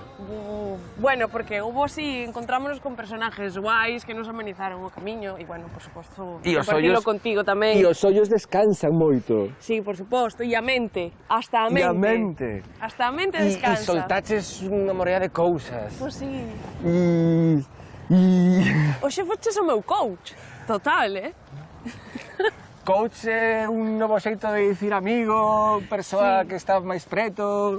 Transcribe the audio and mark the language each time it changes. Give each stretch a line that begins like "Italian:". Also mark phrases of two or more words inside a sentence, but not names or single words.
Galician: Bueno, porque hubo sí, encontrámonos con personajes guais que nos amenizaron o camiño e, bueno, por suposto, compartilo contigo tamén. E os ollos descansan moito. Sí, por suposto, e a mente, hasta a mente. E a mente. Hasta a mente descansa. E soltaches unha morea de cousas. Pois sí. Oxe foches o meu coach, total, Coach é un novo xeito de dicir amigo, persoa que está máis preto...